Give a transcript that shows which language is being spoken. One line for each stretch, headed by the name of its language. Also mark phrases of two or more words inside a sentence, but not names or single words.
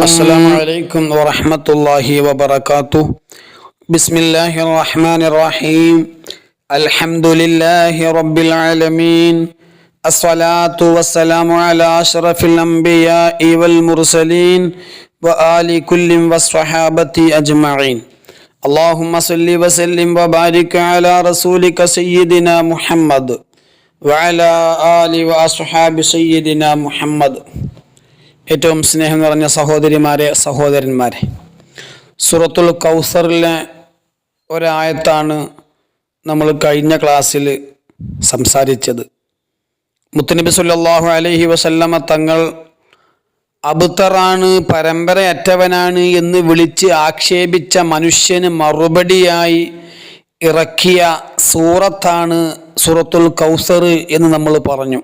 Arabic: السلام عليكم ورحمة الله وبركاته. بسم الله الرحمن الرحيم. الحمد لله رب العالمين. الصلاة والسلام على أشرف الأنبياء والمرسلين وآل كل وصحابة أجمعين. اللهم صل وسلم وبارك على رسولك سيدنا محمد وعلى آله وأصحاب سيدنا محمد.
Malayalam: ഏറ്റവും സ്നേഹം നിറഞ്ഞ സഹോദരിമാരെ, സഹോദരന്മാരെ, സൂറത്തുൽ കൗസറിലെ ഒരായത്താണ് നമ്മൾ കഴിഞ്ഞ ക്ലാസ്സിൽ സംസാരിച്ചത്. മുത്തുനബി
Arabic: صلى الله عليه وسلم
Malayalam: തങ്ങൾ അബ്തറാണ്, പരമ്പരയറ്റവനാണ് എന്ന് വിളിച്ച് ആക്ഷേപിച്ച മനുഷ്യന് മറുപടിയായി ഇറക്കിയ സൂറത്താണ് സൂറത്തുൽ കൗസർ എന്ന് നമ്മൾ പറഞ്ഞു.